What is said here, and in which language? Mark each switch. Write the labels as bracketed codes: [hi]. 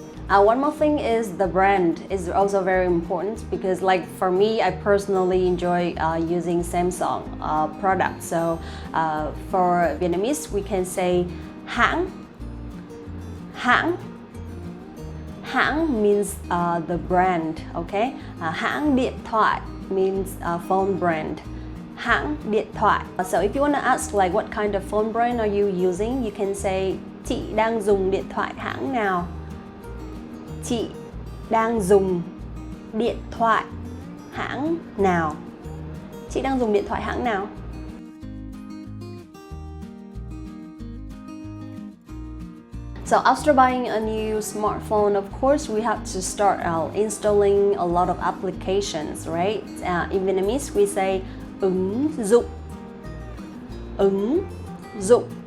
[en] One more thing is the brand is also very important because like for me, I personally enjoy using Samsung products. So for Vietnamese, we can say hãng. Hãng. Hãng means the brand, okay? [vi] Hãng điện thoại [en] means phone brand. [vi] Hãng điện thoại. [en] So if you want to ask like what kind of phone brand are you using, you can say [vi] chị đang dùng điện thoại hãng nào? Chị đang dùng điện thoại hãng nào? Chị đang dùng điện thoại hãng nào? [en] So after buying a new smartphone, of course, we have to start installing a lot of applications, right? In Vietnamese, we say ứng dụng. Ứng dụng.